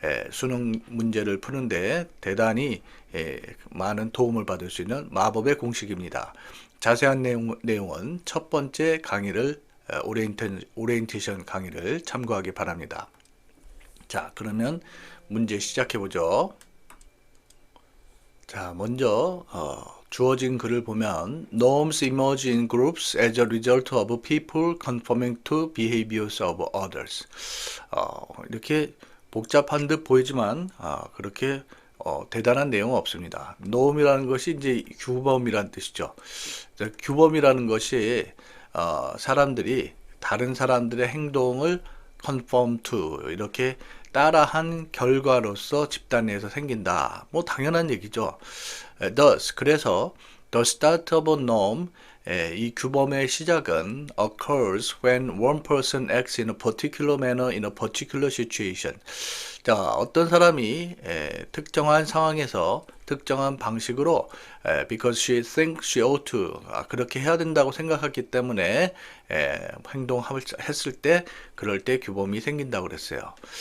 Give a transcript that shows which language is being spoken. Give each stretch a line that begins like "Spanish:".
Korean: 수능 문제를 푸는데 대단히 많은 도움을 받을 수 있는 마법의 공식입니다. 자세한 내용은 첫 번째 강의를 오리엔테이션 강의를 참고하기 바랍니다. 자, 그러면 문제 시작해 보죠. 자, 먼저 주어진 글을 보면
English: Norms emerge in groups as a result of people conforming to behaviors of others.
Korean: 이렇게 복잡한 듯 보이지만 그렇게 대단한 내용은 없습니다. norm이라는 것이 이제 규범이라는 뜻이죠. 규범이라는 것이 사람들이 다른 사람들의 행동을
English: conform to
Korean: 이렇게 따라한 결과로서 집단 내에서 생긴다. 뭐 당연한 얘기죠.
English: Thus
Korean: 그래서
English: the start of a norm
Korean: 이 규범의 시작은
English: occurs when one person acts in a particular manner in a particular situation.
Korean: 자, 어떤 사람이 특정한 상황에서 특정한 방식으로
English: because she thinks she ought to
Korean: 그렇게 해야 된다고 생각했기 때문에 행동했을 때 그럴 때 규범이 생긴다고 그랬어요.